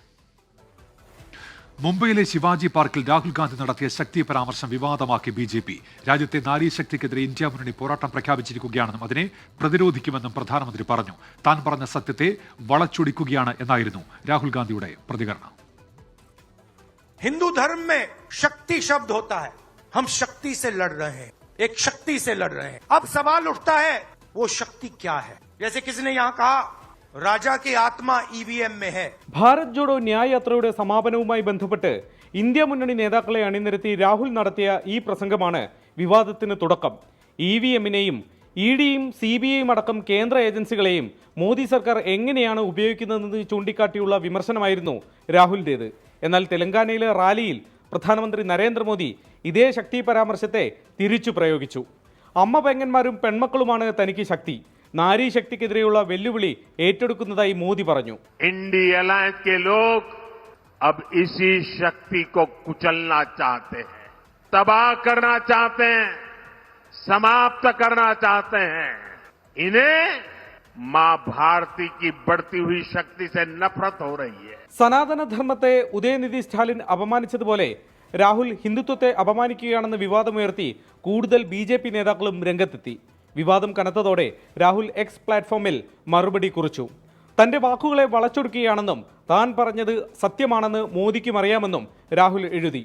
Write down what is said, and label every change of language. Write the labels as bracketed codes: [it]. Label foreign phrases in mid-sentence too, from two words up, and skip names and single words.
[ml] മുംബൈയിലെ ശിവാജി പാർക്കിൽ രാഹുൽ ഗാന്ധി നടത്തിയ ശക്തി പരാമർശം വിവാദമാക്കി BJP. രാജ്യത്തെ നാരീശക്തിക്കെതിരെ ഇന്ത്യ മുന്നണി പോരാട്ടം പ്രഖ്യാപിച്ചിരിക്കുകയാണെന്നും അതിനെ പ്രതിരോധിക്കുമെന്നും പ്രധാനമന്ത്രി പറഞ്ഞു. താൻ പറഞ്ഞ സത്യത്തെ വളച്ചൊടിക്കുകയാണ് എന്നായിരുന്നു രാഹുൽ ഗാന്ധിയുടെ പ്രതികരണം. [hi] हिंदू धर्म में शक्ति शब्द होता है. हम शक्ति से लड़ रहे हैं, एक शक्ति से लड़ रहे हैं. अब सवाल उठता है वो शक्ति क्या है. जैसे किसी ने यहाँ कहा राजा की आत्मा EVM में है. [ml] ഭാരത് ജോഡോ ന്യായ് യാത്രയുടെ സമാപനവുമായി ബന്ധപ്പെട്ട് ഇന്ത്യ മുന്നണി നേതാക്കളെ അണിനിരത്തി രാഹുൽ നടത്തിയ ഈ പ്രസംഗമാണ് വിവാദത്തിന് തുടക്കം. EVM-നെയും ED-യും CBI-യും അടക്കം കേന്ദ്ര ഏജൻസികളെയും മോദി സർക്കാർ എങ്ങനെയാണ് ഉപയോഗിക്കുന്നതെന്ന് ചൂണ്ടിക്കാട്ടിയുള്ള വിമർശനമായിരുന്നു രാഹുലിൻ്റേത്. എന്നാൽ തെലങ്കാനയിലെ റാലിയിൽ പ്രധാനമന്ത്രി നരേന്ദ്രമോദി ഇതേ ശക്തി പരാമർശത്തെ തിരിച്ചു പ്രയോഗിച്ചു. അമ്മ പെങ്ങന്മാരും പെൺമക്കളുമാണ് തനിക്ക് ശക്തി. നാരീ ശക്തിക്കെതിരെയുള്ള വെല്ലുവിളി ഏറ്റെടുക്കുന്നതായി മോദി പറഞ്ഞു. [hi] इंडी अलायंस के लोग अब इसी शक्ति को कुचलना चाहते हैं, तबाह करना चाहते हैं, समाप्त करना चाहते हैं. इन्हें मां भारती की बढ़ती हुई शक्ति से नफरत हो रही है. [ml] സനാതനധർമ്മത്തെ ഉദയനിധി സ്റ്റാലിൻ അപമാനിച്ചതുപോലെ രാഹുൽ ഹിന്ദുത്വത്തെ അപമാനിക്കുകയാണെന്ന് വിവാദമുയർത്തി കൂടുതൽ BJP നേതാക്കളും രംഗത്തെത്തി. വിവാദം കനത്തതോടെ രാഹുൽ X പ്ലാറ്റ്ഫോമിൽ മറുപടി കുറിച്ചു. തന്റെ വാക്കുകളെ വളച്ചൊടുക്കുകയാണെന്നും താൻ പറഞ്ഞത് സത്യമാണെന്ന് മോദിക്കും അറിയാമെന്നും രാഹുൽ എഴുതി.